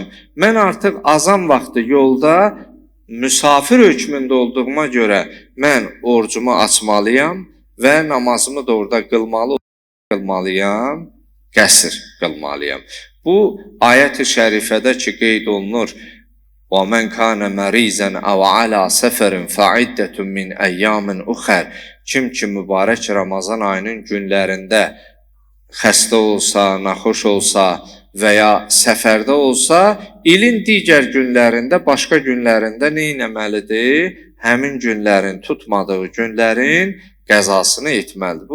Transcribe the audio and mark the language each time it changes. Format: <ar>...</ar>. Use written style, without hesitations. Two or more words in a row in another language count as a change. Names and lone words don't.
<az>Mən artıq azan vaxtı yolda müsafir hökmündə olduğuma görə mən orucumu açmalıyam və namazımı da orada qılmalıyam, qəsr qılmalıyam. Bu ayət-i şərifədə ki qeyd olunur:</az> <ar>وَمَنْ كَانَ مَرِيزًا أَوْ عَلَى سَفَرٍ فَعِدَّةٌ مِنْ أَيَّامٍ أُخَرٍ.</ar> <az>Kim ki mübarək Ramazan ayının günlərində xəstə olsa, naxoş olsa və ya səfərdə olsa, ilin digər günlərində, başqa günlərində nə etməlidir? Həmin günlərin, tutmadığı günlərin qəzasını etməlidir.</az>